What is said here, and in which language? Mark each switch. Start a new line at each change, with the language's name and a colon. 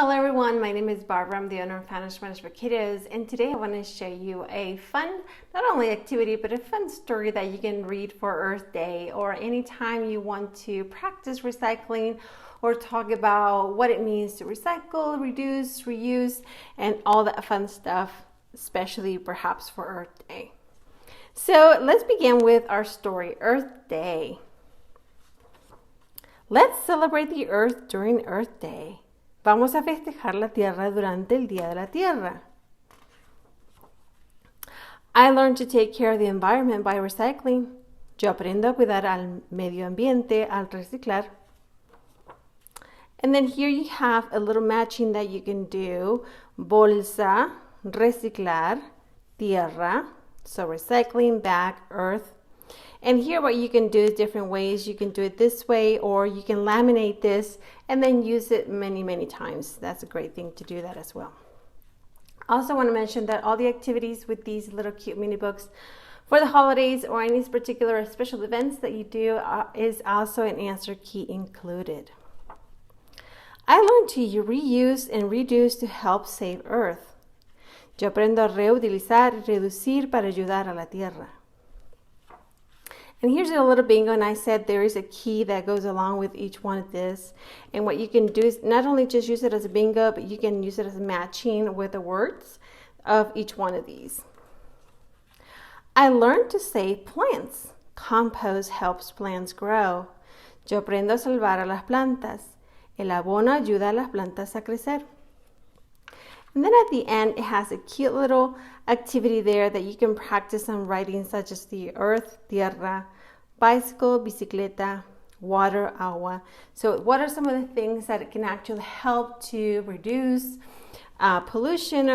English: everyone, my name is Barbara. I'm the owner of Spanish for Kiddos, and today I want to show you a fun, not only activity, but a fun story that you can read for Earth Day or anytime you want to practice recycling or talk about what it means to recycle, reduce, reuse, and all that fun stuff, especially perhaps for Earth Day. So let's begin with our story, Earth Day. Let's celebrate the Earth during Earth Day.
Spanish: Vamos a festejar la Tierra durante el Día de la Tierra.
English: I learned to take care of the environment by recycling.
Spanish: Yo aprendo a cuidar al medio ambiente al reciclar.
English: And then here you have a little matching that you can do.
Spanish: Bolsa, reciclar, tierra.
English: So recycling, bag, earth. And here what you can do is different ways. You can do it this way, or you can laminate this and then use it many times. That's a great thing to do that as well. I also want to mention that all the activities with these little cute mini books for the holidays or any particular special events that you do is also an answer key included. I learned to reuse and reduce to help save Earth.
Spanish: Yo aprendo a reutilizar y reducir para ayudar a la Tierra.
English: And here's a little bingo, and I said there is a key that goes along with each one of this. And what you can do is not only just use it as a bingo, but you can use it as matching with the words of each one of these. I learned to save plants. Compost helps plants grow.
Spanish: Yo aprendo a salvar a las plantas. El abono ayuda a las plantas a crecer.
English: And then at the end, it has a cute little activity there that you can practice on writing, such as the earth, tierra, bicycle, bicicleta, water, agua. So what are some of the things that it can actually help to reduce pollution?